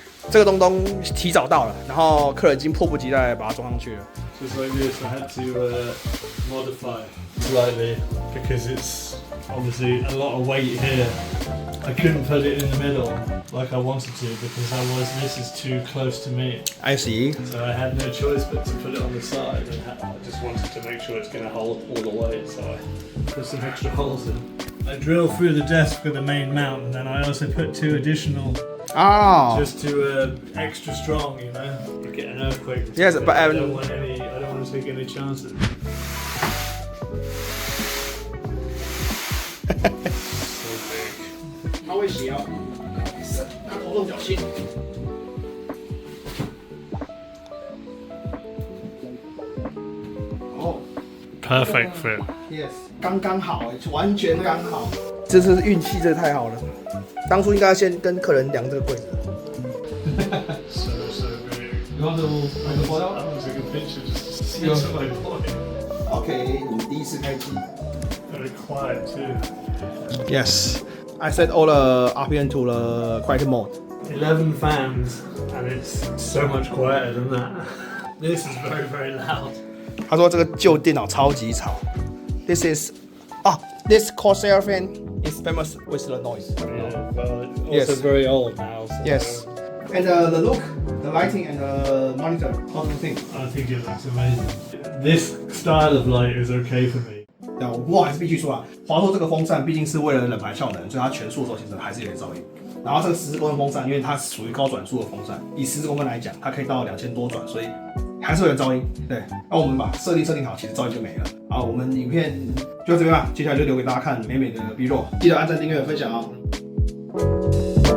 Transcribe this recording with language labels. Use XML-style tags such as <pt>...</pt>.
<zh>这个东东提早到了，然后客人已经迫不及待把它装上去了。</zh> <en>Just like this, I had to modify slightly because it's obviously a lot of weight here. I couldn't put it in the middle like I wanted to because otherwise this is too close to me. I see. So I had no choice but to put it on the side, and I just wanted to make sure it's going to hold all the weight, so I put some extra holes in. I drilled through the desk with the main mount, and then I also put 2 additional. Oh. Just to extra strong, you know, you get an earthquake. Yes, but I don't want to take any chances. So big.</en> <zh>它会斜哦，拿头动脚心。哦</zh> <en>Perfect fit.</en> <zh>Yes， 刚刚好哎，完全刚好。这是运气，这太好了。当初应该先跟客人量这个柜子。</zh> <en>So big. You want to photo? I want to take a picture just to see my body.</en> <zh>OK， 你第一次开机。</zh> <en>Very quiet too. Yes, I set all the RPM to the quiet mode. 11 fans, and it's so much quieter than that. This is very, very loud.</en> <zh>他说这个旧电脑超级吵。</zh> <en>This is this Corsair fan is famous with the noise. Yeah, but also Yes. very old now. So Yes. And the look, the lighting and the monitor, how do you think? I think it looks amazing. This style of light is okay for me.</en> <zh>对啊，不过还是必须说啊，华硕这个风扇毕竟是为了冷排效能，所以它全速的时候其实还是有点噪音。然后这个14公分风扇，因为它属于高转速的风扇，以14公分来讲，它可以到2000多转，所以还是会有噪音。对，那我们把设定好，其实噪音就没了。好，我们影片就到这边吧，接下来就留给大家看美美的 B roll，记得按赞、订阅、分享哦。</zh>